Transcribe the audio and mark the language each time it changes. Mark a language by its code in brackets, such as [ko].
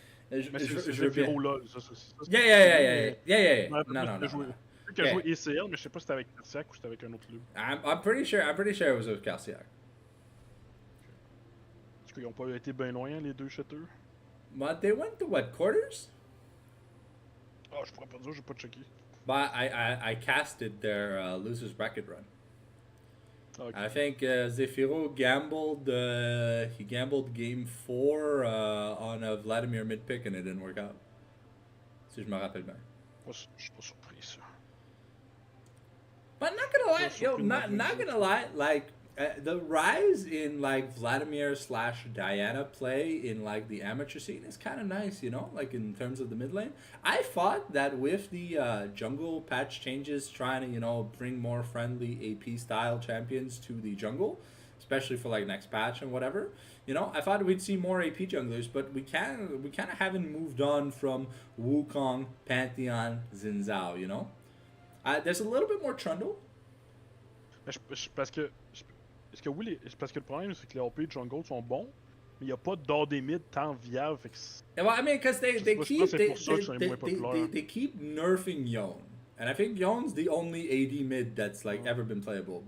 [fr] Mais c'est Zephyro LOL, ça. [en] Yeah. No. [fr] Il a joué ACL, mais je sais pas si c'était avec Carciac ou c'était avec un autre club. [en] I'm pretty sure it was with Carciac. [fr] Est-ce qu'ils ont pas été bien loin, les deux shooters? [en] But they went to what, quarters? [fr] Ah, je pourrais pas dire, j'ai pas checké. [en] But I casted their losers bracket run. Okay. I think Zephyro gambled. He gambled game 4 on a Vladimir mid pick, and it didn't work out. [fr] Si je me rappelle bien. Je suis pas surpris ça. [en] But not gonna lie, not gonna lie. Like the rise in like Vladimir / Diana play in like the amateur scene is kind of nice, you know. Like in terms of the mid lane, I thought that with the jungle patch changes, trying to bring more friendly AP style champions to the jungle, especially for like next patch and whatever. You know, I thought we'd see more AP junglers, but we kind of haven't moved on from Wukong, Pantheon, Xin Zhao. You know, there's a little bit more Trundle. [fr] Parce que. Est-ce que oui, c'est parce que le problème, c'est que les AP jungle sont bons, mais il n'y a pas d'or des mid tant viable. Fait que [en] Well, I mean, because they keep they they keep nerfing Yone, and I think Yone's the only AD mid that's like ever been playable.